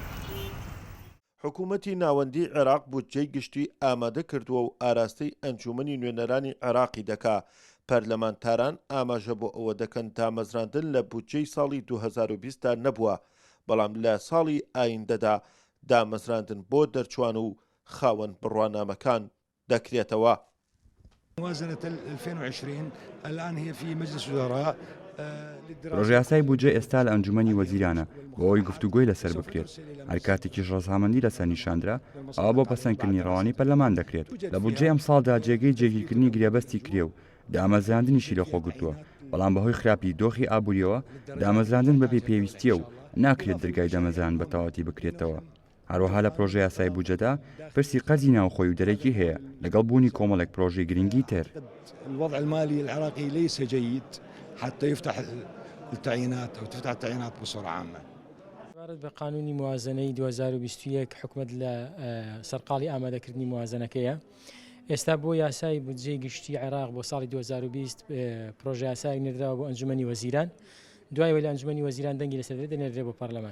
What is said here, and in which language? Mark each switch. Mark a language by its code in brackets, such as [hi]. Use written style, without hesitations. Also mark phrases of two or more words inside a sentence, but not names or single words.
[ckb] حکوومەتی ناوەندی عێراق بودجەی گشتی ئامادە کردووە و ئاراستەی ئەنجومەنی نوێنەرانی عێراقی دەکا. پەرلەمانتاران ئاماژە بۆ ئەوە دەکەن دامەزراندن لە بودجەی ساڵی 2020دا نەبووە، بەڵام لە ساڵی ئایندەدا دامەزراندن بۆ دەرچوان و خاوەن بڕوانامەکان دەکرێتەوە. [ar] موازنة 2020 الآن هي في مجلس الوزراء. [ckb] ڕۆژیاسای بودجێ ئێستا لە ئەنجومەنی وەزیرانە بۆ ئەوەی گفتوگۆی لەسەر بکرێت. هەر کاتێکیش ڕەزامەندی لەسەر نیشاندرا ئەوە بۆ پەسەندکردنی ڕەوانی پەرلەمان دەکرێت. لە بودجێ ئەم ساڵدا جێگەی جێگیرکردنی گرێبەستی کرێ و دامەزراندنیشی لە خۆگرتووە، بەڵام بەهۆی خراپی دۆخی ئابووریەوە دامەزراندن بەپێ پێویستیە و ناکرێت دەرگای دەمەزران بە تەواوەتی بکرێتەوە. هەروەها لە پرۆژەی یاسای بودجەدا پرسی قەرزی ناوخۆی و دەرەکی هەیە لەگەڵ بوونی کۆمەڵێک پرۆژەی گرنگی تر. [ar] الوضع المالي العراقي ليس جيد حتى يفتح التعيينات أو تفتح التعيينات بصورة عامة. [ckb] بقانونی موازنەی 2021 حکومت لە سەرقاڵی ئامادەکردنی موازنەکەیە. ئێستا بۆ یاسای بودجەی گشتی عێراق بۆ ساڵی 2020 پرۆژە یاسای نێردراوە بۆ ئەنجومەنی وەزیران، دوای لە ئەنجومەنی وەزیران دەنگی لەسەر دەنێردرێت بۆ پەرلەمان.